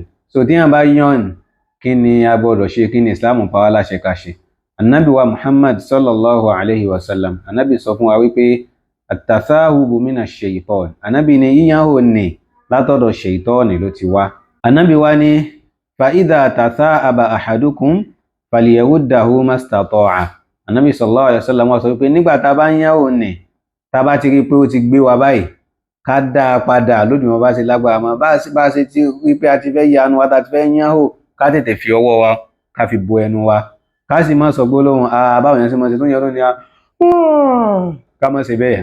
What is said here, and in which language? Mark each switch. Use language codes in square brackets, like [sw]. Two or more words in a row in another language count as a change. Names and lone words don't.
[yo] So tí yàn bá yawn, kí ni a gbọ́dọ̀ ṣe? Kí ni Islam pa wá láṣẹ ká ṣe? Ànábì wa Muhammad [ar] صلى الله عليه وسلم. [yo] Ànábì sọ fún wa wípé [ar] التثاؤب من الشيطان. [yo] Ànábì ní yíyánhò ni látọ̀dọ̀ ṣaitọ́ọ̀nì ló ti wá. Ànábì wa ní [ar] فإذا تثاءب أحدكم فليرده ما استطاع. [yo] Ànábì [ar] صلى الله عليه وسلم [yo] wá sọ pé nígbà tá bá ń yánhò ní, tá bá ti rí pé ó ti gbé wa báyìí, ká dá padà lódiwọ̀n bá ṣe lágbára mọ́. Bá ṣe ti rí pé a ti fẹ́ yanu wa, tá ti fẹ́ yánhò, ká tètè fi ọwọ́ wa ká fi bo ẹnu wa. Ká sì má sọ gbólóhùn báwọn èèyàn ṣe máa ṣe tó ń yọ lónìí ká má ṣe bẹ́ẹ̀.